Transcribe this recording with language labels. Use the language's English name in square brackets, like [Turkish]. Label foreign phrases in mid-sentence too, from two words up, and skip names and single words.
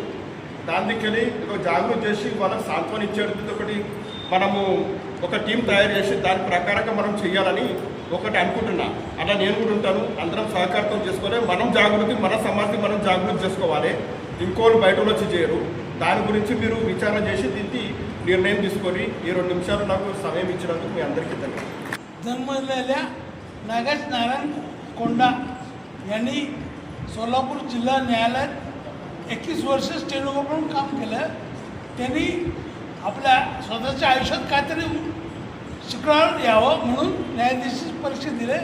[Telugu] దాని దిక్కెళ్ళి జాగృతి చేసి వాళ్ళకి సాంత్వన ఇచ్చేది ఒకటి మనము ఒక టీం తయారు చేసి దాని ప్రకారంగా మనం చేయాలని ఒకటి అనుకుంటున్నా. అలా నేను కూడా ఉంటాను. అందరం సహకారం చేసుకోవాలి. మనం జాగృతి, మన సమాజం మనం జాగృతి చేసుకోవాలి. ఇంకోళ్ళు బయట వచ్చి చేయరు. దాని గురించి మీరు విచారణ చేసి దీనికి निर्णय తీసుకొని ఈ 2 నిమిషాలు నాకు సమయం ఇచ్చినందుకు మీ అందరికీ ధన్యవాదాలు. [Marathi] जन्मलेल्या नागेश नारायण कोंडा यांनी सोलापूर जिल्हा न्यायालयात 21 वर्ष स्टेनोग्राफर म्हणून काम केलं. त्यांनी आपल्या स्वतःच्या आयुष्यात काहीतरी शिकणार यावं म्हणून न्यायाधीश परीक्षा दिले.